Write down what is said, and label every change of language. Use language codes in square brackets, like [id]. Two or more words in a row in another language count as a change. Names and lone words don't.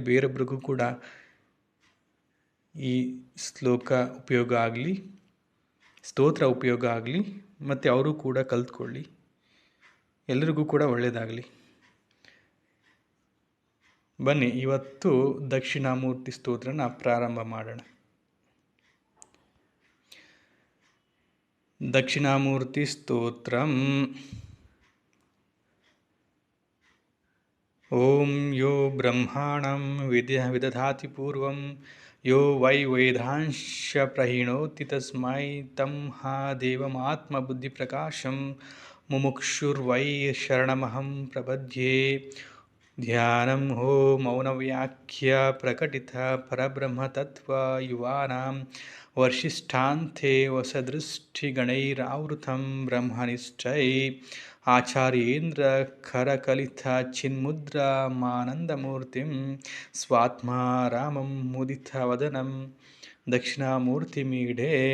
[kn] ಬೇರೊಬ್ಬರಿಗೂ ಕೂಡ ಈ ಸ್ತೋತ್ರ ಉಪಯೋಗ ಆಗಲಿ ಮತ್ತು ಅವರು ಕೂಡ ಕಲ್ತ್ಕೊಳ್ಳಿ. ಎಲ್ಲರಿಗೂ ಕೂಡ ಒಳ್ಳೆಯದಾಗಲಿ. ಬನ್ನಿ ಇವತ್ತು ದಕ್ಷಿಣಾಮೂರ್ತಿ ಸ್ತೋತ್ರನ ಪ್ರಾರಂಭ ಮಾಡೋಣ. ದಕ್ಷಿಣಾಮೂರ್ತಿ ಸ್ತೋತ್ರಂ. [sa] ಓಂ ಯೋ ಬ್ರಹ್ಮಾಣಂ ವಿದಧಾತಿ ಪೂರ್ವಂ ಯೋ ವೈ ವೇದಾಂಶ ಪ್ರಹಿಣೋತಿ ತಸ್ಮೈ ತಂ ಹಾ ದೇವಮಾತ್ಮಬುದ್ಧಿಪ್ರಕಾಶಂ ಮುಮುಕ್ಷುರ್ವೈ ಶರಣಮಹಂ ಪ್ರಪದ್ಯೆ. ಧ್ಯಾನಂ ಹೋ ಮೌನವ್ಯಾಖ್ಯ ಪ್ರಕಟಿತ ಪರಬ್ರಹ್ಮತತ್ವ ಯುವಾನಾಂ ವರ್ಷಿಷ್ಠಾಂತೆ ವಸದೃಷ್ಟಿಗಣೈರಾವೃತಂ ಬ್ರಹ್ಮನಿಷ್ಠೈ ಆಚಾರ್ಯೇಂದ್ರ ಖರಕಲಿತ ಚಿನ್ಮುದ್ರಾಮಾನಂದಮೂರ್ತಿಂ ಸ್ವಾತ್ಮಾ ರಾಮಂ ಮುದಿತ ವದನಂ ದಕ್ಷಿಣಾಮೂರ್ತಿಮೀಡೆ